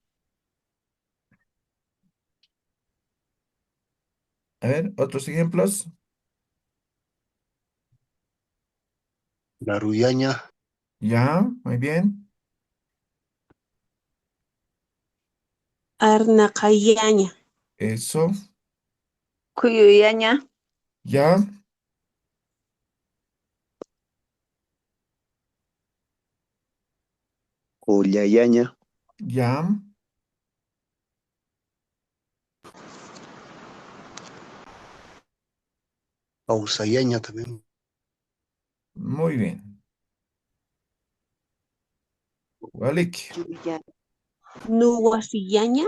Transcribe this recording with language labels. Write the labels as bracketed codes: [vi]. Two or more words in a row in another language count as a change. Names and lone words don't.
[es] A ver, otros ejemplos. Laruyaña, Ya, muy bien. Arnakayaña, Eso. Cuyuyaña, Ya, Ollayaña, ya. Pausayaña también, Muy bien. Walik. Yuyaña, Nuwasiyaña,